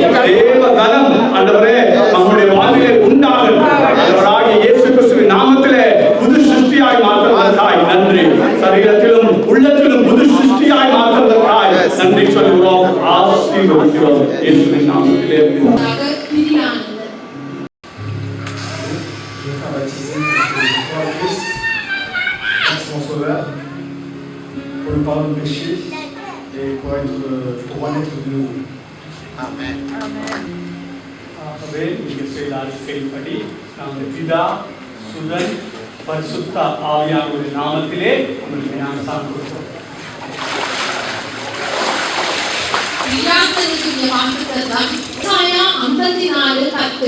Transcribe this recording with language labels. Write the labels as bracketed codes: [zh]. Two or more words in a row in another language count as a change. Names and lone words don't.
[ta] தேவ பலம் ஆண்டவரே நம்முடைய வாழ்விலே உண்டாகும். ஆண்டவராகிய இயேசு கிறிஸ்துவின் நாமத்திலே புது சிருஷ்டியாய் மாற்றுவதற்காய் நன்றி. சரீரத்திலும் உள்ளத்திலும் புது சிருஷ்டியாய் மாற்றுவதற்காய் நன்றி சொல்கிறோம். ஆசீர்வதிக்கிறோம் இயேசுவின் நாமத்திலே. [fr] Pour le pardon de péché et pour renaître de nouveau. Amen. [ta] ஆகவே நீங்கள் செய்த அறிக்கையின்படி நாங்கள் பிதா சுதன் பரிசுத்த ஆவியானவருடைய நாமத்திலே உங்களுக்கு ஞானஸ்நானம் கொடுக்கிறோம். பிரியாத்தனுக்கு வாக்குத்தத்தம் ஏசாயா 54:10.